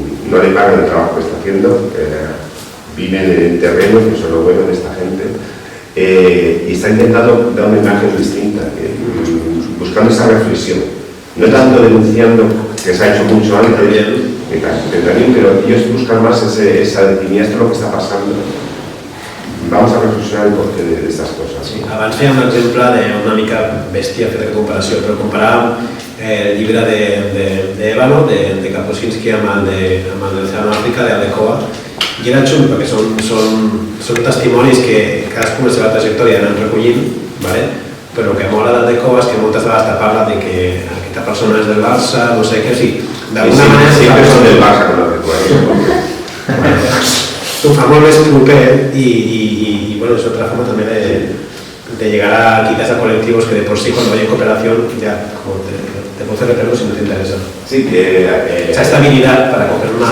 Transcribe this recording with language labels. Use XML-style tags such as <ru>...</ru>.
<es>no le pagan el trabajo que está haciendo, viven en terreno, que eso es lo bueno de esta gente, y está intentando dar una imagen distinta, buscando esa reflexión, no tanto denunciando, que se ha hecho mucho antes, pero ellos buscan más esa de mira, esto es lo que está pasando. Vamos a reflexionar el porqué de estas cosas.</es> <ca>Sí, abans feia un exemple d'una mica bèstia feta de comparació, però comparàvem el llibre d'Ébano, de Kapuscinski, amb el d'Oceano Àfrica, d'Aldecoa, i era xulo perquè són testimonis que cadascú amb la seva trajectòria anen recollint, ¿vale? Però el que mola d'Aldecoa és que moltes vegades te parla de que aquesta persona és del Barça, no sé què, o sigui, d'alguna manera...</ca> <es>Siempre son del Barça con Aldecoa.</es> <ca>T'ho fa molt més proper</ca> <es>y bueno, es otra forma también de llegar a quizás a colectivos que de por sí cuando hay cooperación ya como te puede repetirlo si no te interesa. Sí, que... esa estabilidad para coger más...</es>